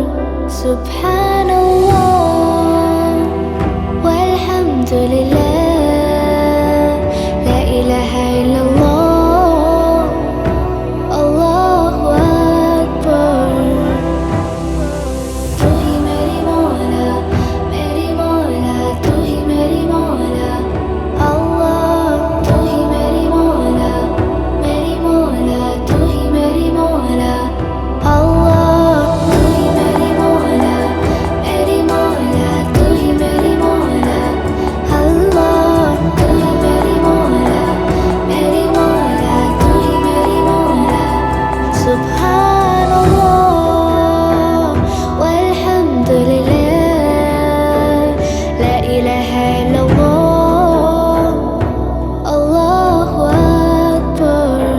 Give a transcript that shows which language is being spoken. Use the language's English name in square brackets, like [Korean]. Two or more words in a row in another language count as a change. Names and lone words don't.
[Arabic] سبحان الله والحمد لله، لا إله إلا الله، الله أكبر. [Urdu] تو ہی میری مولا تو ہی میری مولا اللہ، تو ہی میری مولا تو ہی میری مولا اللہ، تو ہی میری مولا تو ہی میری مولا اللہ، تو ہی میری مولا تو ہی میری مولا. [Arabic] سبحان الله والحمد لله، لا إله إلا الله، الله أكبر.